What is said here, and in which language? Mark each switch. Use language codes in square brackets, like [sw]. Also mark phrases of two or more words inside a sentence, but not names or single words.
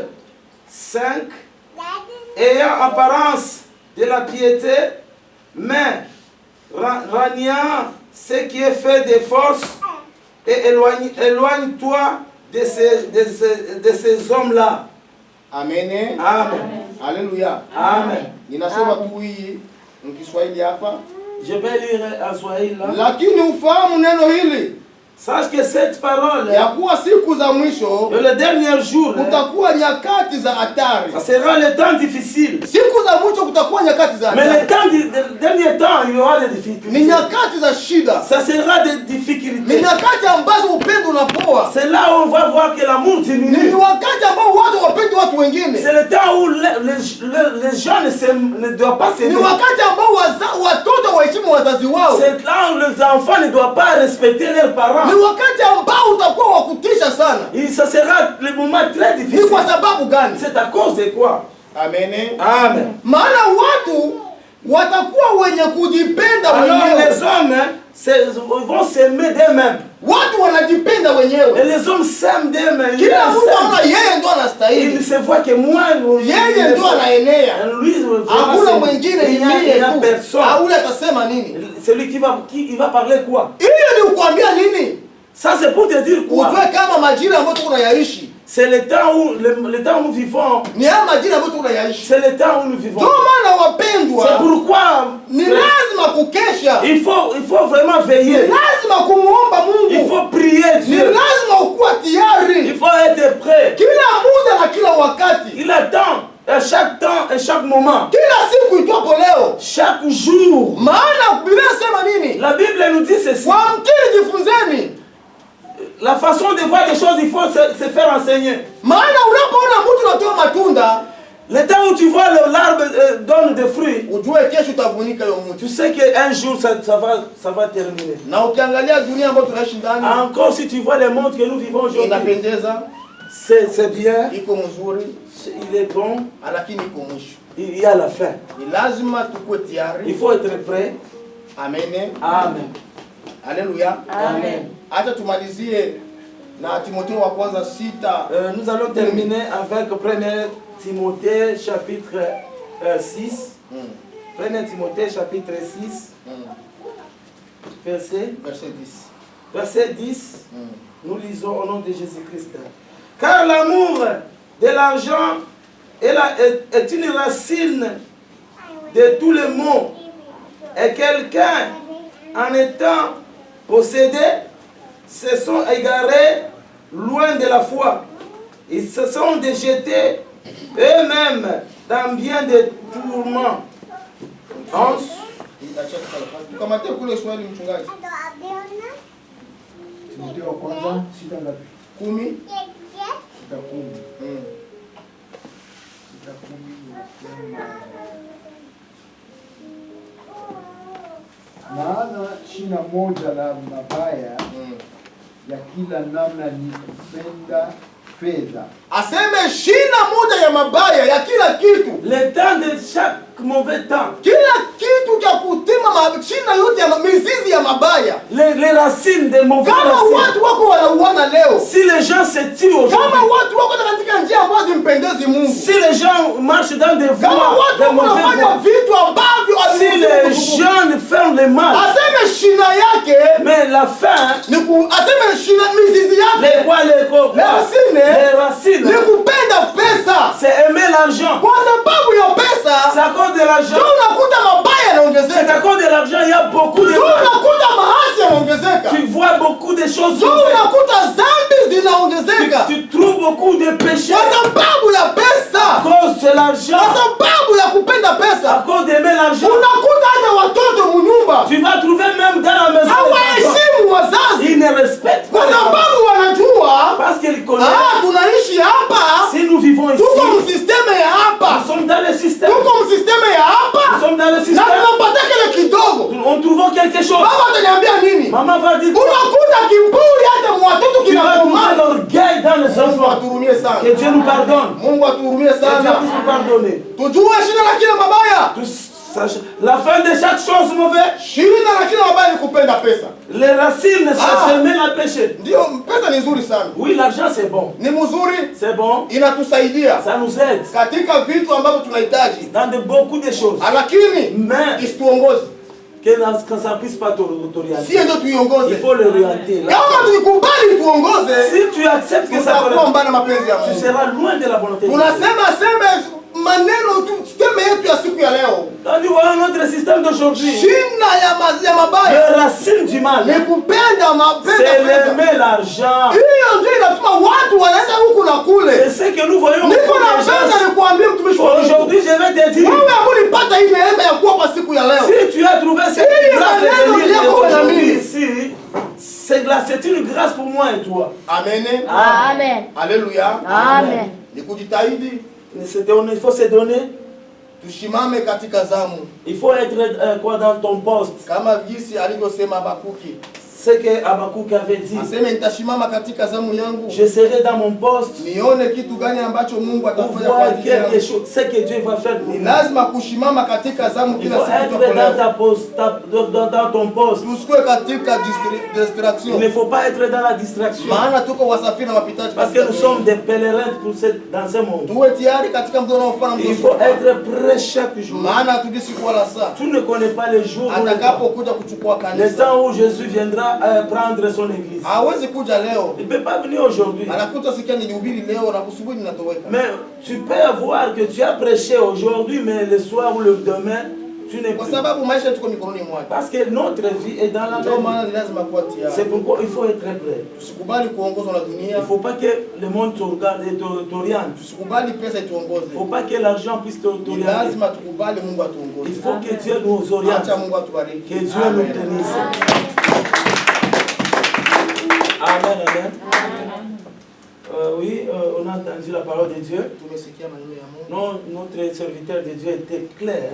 [fr] 5, ayant apparence de la piété, mais reniant ce qui est fait de force, et éloigne-toi de ces hommes-là. Amen. Amen. Haleluya. Amen. [sw] Ninasoma tu hii mkiswahili hapa. [fr] Je vais lire en Swahili là. [sw] Lakini ufahamu neno hili. [fr] Sache que cette parole, [sw] ya kuwa siku za mwisho, [fr] le dernier jour, [sw] kutakuwa nyakati za hatari. [fr] Ça sera le temps difficile. [sw] Siku za mwisho kutakuwa nyakati za hatari. [fr] Mais le temps du dernier temps, il y aura des difficultés. [sw] Ni nyakati za shida. [fr] Ça sera des difficultés. [sw] Ni nyakati ambazo upendo unapoa. [fr] C'est là où on va voir que l'amour diminue. [sw] Ni wakati ambao watu wapendi watu wengine. [fr] C'est le temps où les gens ne doivent pas s'aimer. [sw] Ni wakati ambao watoto waheshimu wazazi wao. [fr] C'est là où les enfants ne doivent pas respecter leurs parents. [sw] Ni wakati ambao utakuwa wa kutisha sana. [fr] Et ça sera le moment très difficile. [sw] Ni kwa sababu gani? [fr] C'est à cause de quoi? Amen. Amen. [sw] Maana watu watakuwa wenye kujipenda alors wenyewe. [fr] Les hommes vont s'aimer d'eux-mêmes. [sw] Watu wanajipenda wenyewe. [fr] Et les hommes s'aiment d'eux-mêmes. [sw] Kila mtu anaona yeye ndo anastahili. [fr] Il se voit que moi, [sw] yeye ndo anaenea. Hakuna mwingine [fr] il n'y a personne. [sw] Aule atasema nini? [fr] Celui qui va parler quoi? [sw] Ili ni kuambia nini? [fr] Ça c'est pour te dire quoi? [sw] Ujue kama majira ambayo tunayaishi. [fr] C'est le temps où nous vivons. [sw] Ni haya majira ambayo tunayaishi. [fr] C'est le temps où nous vivons. [sw] Ndio maana wapendwa. [fr] C'est pourquoi [sw] ni lazima kukesha. [fr] Il faut vraiment veiller. [sw] Ni lazima kumuomba Mungu. [fr] Il faut prier Dieu. [sw] Ni lazima ukuwa tayari. [fr] Il faut être prêt. [sw] Kila muda na kila wakati. [fr] Il attend. À chaque temps et chaque moment. [sw] Kila siku itwapo leo. [fr] Chaque jour. [sw] Maana Biblia inasema nini? [fr] La Bible nous dit ceci. [sw] Kwa mkiri jifunzeni. [fr] La façon de voir les choses, il faut se faire enseigner. [sw] Maana unapoona mtu anatoa matunda, [fr] le temps où tu vois l'arbre donne des fruits, [sw] ujue kesho utavunika hiyo mtu. [fr] Tu sais qu'un jour ça va terminer. [sw] Na ukiangalia dunia ambayo tunaishi ndani, [fr] encore si tu vois le monde que nous vivons aujourd'hui, [sw] inapendeza, [fr] c'est bien, [sw] iko mzuri, [fr] il est bon, [sw] lakini iko mwisho. [fr] Il y a la fin. [sw] Ni lazima tukue tayari. [fr] Il faut être prêt. Amen. Amen. Alléluia. Amen. [sw] Acha tumalizie na Timotheo wa kwanza 6. [fr] Nous allons terminer avec 1 Timothée chapitre 6. 1 Timothée chapitre 6. Verset 10. Verset 10. Nous lisons au nom de Jésus-Christ. Car l'amour de l'argent est une racine de tous les maux. Et quelqu'un, en étant possédé, se sont égarés loin de la foi. Ils se sont déjetés eux-mêmes dans bien des tourments. 11. [sw] Tukamate kule swali mchungaji. Timotheo wa kwanza 10. Maana shina moja la mabaya ya kila namna ni kupenda fedha. Aseme shina moja ya mabaya ya kila kitu. [fr] Le temps de chaque mauvais temps. [sw] Kila kitu cha kutima shina yote ya mizizi ya mabaya. [fr] Les racines des mauvais. [sw] Kama watu wako wanauana leo. [fr] Si les gens se tuent aujourd'hui. [sw] Kama watu wako katika njia ambazo zimpendezi Mungu. [fr] Si les gens marchent dans des voies. [sw] Kama watu wanafanya vitu ambavyo [fr] si les jeunes font le mal. [sw] Aseme shina yake. [fr] Mais la fin. [sw] Aseme shina mizizi yake. [fr] Les racines. [sw] Ni kupenda pesa. [fr] C'est aimer l'argent. [sw] Kwa sababu ya pesa. [fr] C'est à cause de l'argent. [sw] Ndio unakuta mabaya yanaongezeka. [fr] C'est à cause de l'argent, il y a beaucoup de. [sw] Ndio unakuta maasi yanaongezeka. [fr] Tu vois beaucoup de choses. [sw] Ndio unakuta dhambi zinaongezeka. [fr] Tu trouves beaucoup de péchés. [sw] Kwa sababu ya pesa. [fr] l'argent, [sw] Kwa sababu ya kupenda [fr] à [sw] pesa, [fr] cause d'aimer l'argent, [sw] unakuta hata watoto munyumba [fr] tu vas trouver même dans la maison des enfants, [sw] hawaheshimu wazazi, [fr] ils ne respectent [sw] kwa [fr] pas les parents. [sw] sababu wanajua [fr] Parce qu'ils connaissent, [sw] tunaishi hapa, [fr] si nous vivons ici, [sw] tuko msisteme ya [fr] nous [sw] hapa, [fr] sommes dans le système. [sw] tuko msisteme ya [fr] Nous [sw] hapa, [fr] sommes dans le [sw] na [fr] système. [sw] tunapata kile kidogo. [fr] On trouve quelque chose. [sw] Baba ataniambia nini? [fr] Maman va dire, [sw] Unakuta kiburi hata mwatoto [fr] tu vas trouver [sw] kinakomaa. [fr] l'orgueil dans les [sw] Mungu [fr] enfants. [sw] atuhurumie sana, [fr] Que Dieu nous pardonne. [sw] Mungu atuhurumie [fr] Que Dieu [sw] sana. [fr] puisse nous pardonner. [sw] Tujue shida la kila mabaya, [fr] La fin de chaque chose mauvaise, [sw] shida la kila mabaya ni kupenda pesa. [fr] les racines, c'est semer la péché. [sw] Ndio, pesa ni nzuri sana, [fr] Oui, l'argent c'est bon. [sw] ni mzuri, [fr] C'est bon. [sw] inatusaidia [fr] Ça nous aide [sw] katika vitu ambavyo tunahitaji, [fr] dans beaucoup de choses. [sw] lakini [fr] Mais [sw] isituongoze, [fr] que ça ne puisse pas t'orienter. [sw] sie ndio [fr] Il [sw] tuiongoze. [fr] faut l'orienter. [sw] Kama tukikubali tuongoze, [fr] Si tu acceptes que ça [sw] tutakuwa [fr] te [sw] mbali na mapenzi ya [fr] tu [sw] Mungu. [fr] seras loin de la volonté de Dieu. [sw] Tunasema maneno tu, teme yetu ya siku ya leo, [fr] Quand nous voyons notre système d'aujourd'hui, [sw] shina ya mabaya [fr] les racines du mal, [sw] ni kupenda [fr] c'est [sw] pesa. [fr] l'aimer l'argent. [sw] Hiyo ndio inatuma watu wanaenda huku na [fr] C'est [sw] kule. [fr] ce que nous voyons. [sw] Niko [fr] beaucoup [sw] na [fr] de gens. [sw] pesa nikuambie, mtumishi wa Mungu, [fr] Aujourd'hui, je vais te dire, [sw] wewe ambao ulipata hii neema ya kuwa kwa siku ya leo, [fr] si tu as trouvé cette Oui, grâce de Amen, venir Dieu, aujourd'hui Amen. ici, c'est une grâce pour moi et toi. amen, Amen. haleluya. Amen. [sw] Ni kujitahidi [fr] Il faut se donner, [sw] tushimame katika zamu, [fr] il faut être quoi dans ton poste. [sw] kama jinsi alivyosema Habakuki, [fr] Ce que Habakkuk avait dit, [sw] aseme nitashimama katika zamu yangu, [fr] je serai dans mon poste [sw] nione kitu gani ambacho Mungu [fr] pour [sw] atafanya kwa [fr] voir [sw] ajili yangu. [fr] quelque chose, ce que Dieu va faire pour [sw] Ni [fr] nous. [sw] lazima kushimama katika zamu [fr] Il [sw] kila [fr] faut [sw] siku [fr] être [sw] tuko [fr] dans [sw] leo. [fr] ta poste, dans ton poste. [sw] Tusikue katika [fr] Il [sw] distraction, [fr] ne faut pas être dans la distraction. [sw] maana tuko wasafiri na wapitaji [fr] Parce que [sw] katika [fr] nous [sw] dunia. [fr] sommes des pèlerins dans ce monde. [sw] Tuwe tayari katika mtu unaofanya [fr] Il [sw] mtu, [fr] faut être prêt chaque jour. [sw] maana hatujui siku wala saa [fr] Tu ne connais pas les jours ou le temps. [sw] atakapokuja kuchukua [fr] Le [sw] kanisa. [fr] temps où Jésus viendra prendre son église. [sw] Hawezi kuja leo, [fr] Il ne peut pas venir aujourd'hui. [sw] anakuta sikia nilihubiri leo na kusubiri ninatoweka. [fr] Mais tu peux avoir que tu as prêché aujourd'hui, mais le soir ou le demain, tu n'es [sw] Kwa [fr] plus. [sw] sababu maisha tuko mikononi mwake. [fr] Parce que notre vie est dans la [sw] Ndio [fr] main. [sw] maana ni lazima kuwa [fr] C'est [sw] tayari. [fr] pourquoi il faut être prêt. [sw] Tusikubali kuongozwa na [fr] Il [sw] dunia, [fr] ne faut pas que le monde te regarde et t'oriente. [sw] tusikubali pesa [fr] Il ne [sw] ituongoze. [fr] faut pas que l'argent puisse [sw] Ni [fr] t'orienter. [sw] lazima tukubali Mungu [fr] Il [sw] atuongoze. [fr] faut que Dieu nous oriente. [sw] Acha Mungu atubariki. [fr] Que Dieu nous Amen. bénisse. Amen, amen. Oui, on a entendu la parole de Dieu. [sw] Tumesikia maneno ya Mungu. [fr] Non, notre serviteur de Dieu était clair.